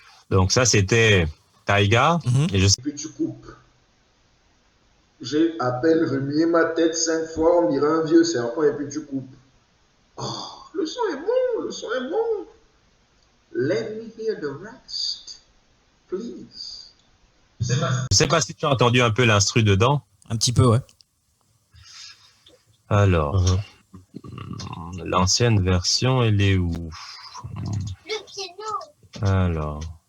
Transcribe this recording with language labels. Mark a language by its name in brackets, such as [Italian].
[French] Donc ça, c'était Taiga. Et puis tu coupes. J'ai à peine remué ma tête 5 fois, on dirait un vieux serpent, et puis tu coupes. Oh, le son est bon. [English] Let me hear the rest, please. [French] Je sais pas si tu as entendu un peu l'instru dedans. Un petit peu, ouais. Alors, l'ancienne version, elle est où? Le piano. Alors.